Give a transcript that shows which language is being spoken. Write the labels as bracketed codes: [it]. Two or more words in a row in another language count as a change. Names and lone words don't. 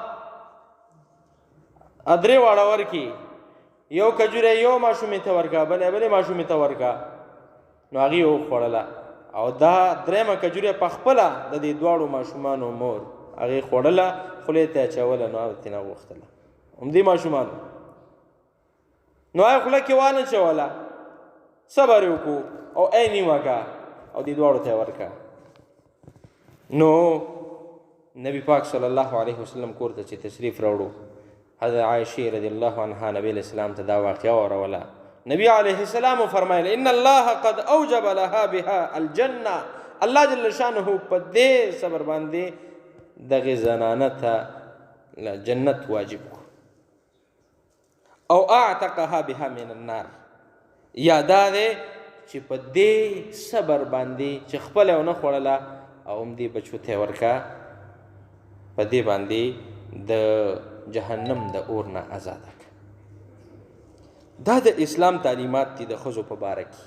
[ps] 3 واړه ورکړي، یو کجوره یو ماشومې ته ورکړه، بلې ماشومې ته ورکړه، نو هغې یې وخوړله، او دا 3مه کجوره په خپله د دې دواړو ماشومانو مور هغې خوړله، خولې ته یې اچوله، نو هغه ترېنه وغوښتله همدې ماشومانو، نو هغه خوله کې وانه چوله، صبر یې وکړو او ای نیمه که او دې دواړو ته یې ورکړه. نو نبی پاک [ar] صلی الله علیه وسلم [ps] کور ته چې تشریف راوړو، حضرت عایشې [ar] رضی الله عنها [ps] نبی [ar] علیہ السلام [ps] ته دا واقعه واوروله. نبی [ar] علیہ السلام [ps] فرمایل [ar] ان الله قد اوجب لها بها الجنه، [ps] الله [ar] جل شانه [ps] په دې صبر باندې دغه زنانه ته جنت واجب او [ar] اعتقها بها من النار، [ps] یا دا دی چې په دې صبر باندې چې خپله ونه خوړله او هم دې بچو ته ورکا، په دې باندې د جهنم د اور نه آزاده کړه. دا د اسلام تعلیمات دي د ښځو په باره کې.